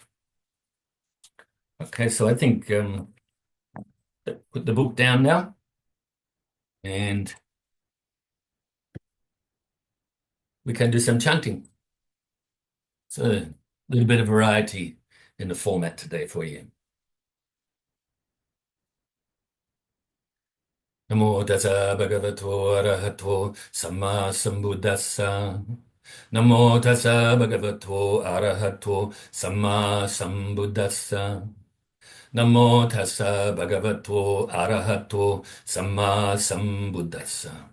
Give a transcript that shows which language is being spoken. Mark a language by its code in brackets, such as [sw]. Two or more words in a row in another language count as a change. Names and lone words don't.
[en] Okay, so I think put the book down now, and we can do some chanting. So a little bit of variety in the format today for you. [pi] Namo Tassa Bhagavato Arahato Samma Sambuddhassa. Namo Tassa Bhagavato Arahato Samma Sambuddhassa. Namo Tassa Bhagavato Arahato Samma Sambuddhassa.